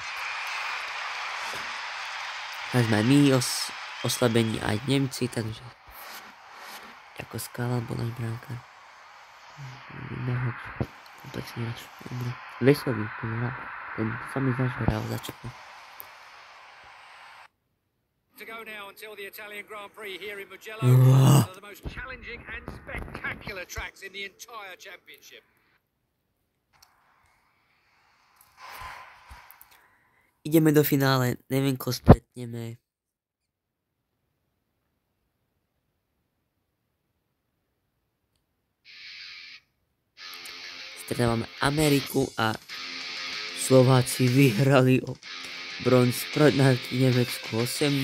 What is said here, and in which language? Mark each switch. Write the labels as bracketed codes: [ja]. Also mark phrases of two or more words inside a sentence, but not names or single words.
[sk] A sme aj my oslabení, aj Nemci, takže ako skala bol náš brankár. Ináč. Komplexný hráč. Lesový, ten sa mi zdá, že hral začne. [en] To go now until the Italian Grand Prix here in Mugello. One of the most challenging and spectacular tracks in the entire championship. [sk] Ideme do finále, neviem, koho stretneme. Stretávame Ameriku a Slováci vyhrali o bronz proti Nemecku 8-0.